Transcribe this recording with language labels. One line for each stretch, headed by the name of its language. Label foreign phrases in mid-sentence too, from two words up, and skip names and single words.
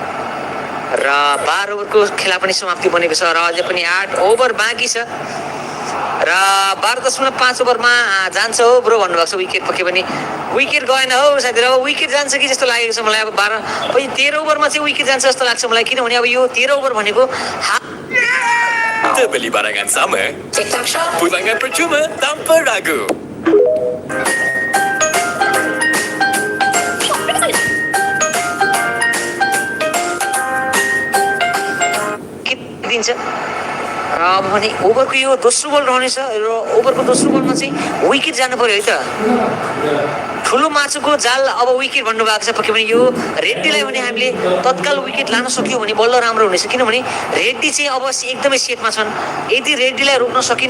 Nepali: र 12 ओभरको खेला पनि समाप्ति बनेको छ र अझै पनि 8 ओभर बाँकी छ। र 12.5 ओभरमा जान्छ हो ब्रो भन्नुभएको छ विकेट पक्कै पनि विकेट गएन हो साथीहरू अब विकेट जान्छ कि जस्तो लागेको छ मलाई अब 13 ओभरमा चाहिँ विकेट जान्छ जस्तो लाग्छ मलाई किनभने अब यो 13 ओभर भनेको
Malay: Terbeli barangan sama, TikTok Shop. pulangan percuma tanpa ragu.
Nepali: दिन्छ र अब भने ओभरको यो दोस्रो बल रहनेछ र ओभरको दोस्रो बलमा चाहिँ विकेट जानु पर्यो है त ठुलो माछुको जाल अब विकेट भन्नुभएको छ पक्कै पनि यो रेड्डीलाई भने हामीले तत्काल विकेट लान सक्यो भने बल्ल राम्रो हुनेछ किनभने रेड्डी चाहिँ अब एकदमै सेटमा छन् यदि रेड्डीलाई रोक्न सकिन